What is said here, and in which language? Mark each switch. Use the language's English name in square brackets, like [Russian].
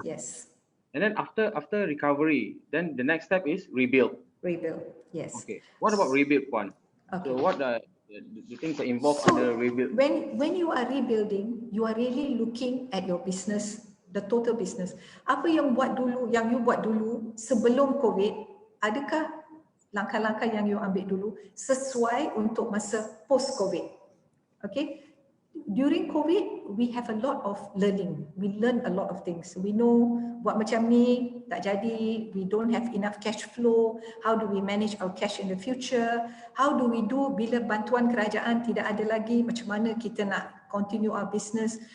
[English] Yes. And then after recovery, then the next step is rebuild. Rebuild, yes. Okay. What about rebuild, Puan? Okay. So what are the things that involved under rebuild? When you are rebuilding, you are really looking at your business, the total business. [Malay] Apa yang you buat dulu sebelum COVID, adakah langkah-langkah yang you ambil dulu sesuai untuk masa post COVID? [English] Okay. During COVID, we have a lot of learning. We learn a lot of things. We know buat macam ni tak jadi, we don't have enough cash flow. How do we manage our cash in the future? [Malay] How do we do bila bantuan kerajaan tidak ada lagi? Macam mana kita nak continue our business?